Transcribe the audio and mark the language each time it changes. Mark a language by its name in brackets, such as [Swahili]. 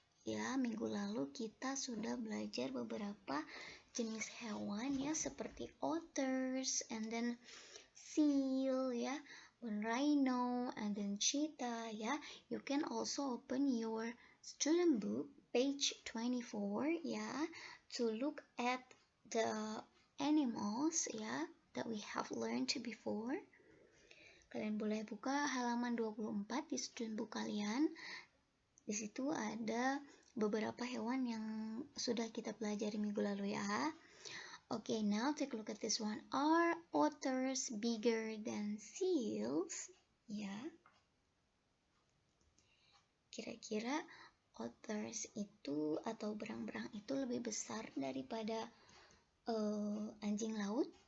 [Indonesian] Ya, minggu lalu kita sudah belajar beberapa jenis hewan ya, seperti otters, and then seal, ya, rhino, and then cheetah, ya. [English] You can also open your student book, page 24, ya, to look at the animals, ya, that we have learned before. [Indonesian] Kalian boleh buka halaman 24 di student book kalian. Di situ ada beberapa hewan yang sudah kita pelajari minggu lalu ya. [English] Okay, now take a look at this one. Are otters bigger than seals? Ya. [Indonesian] Kira-kira otters itu atau berang-berang itu lebih besar daripada anjing laut?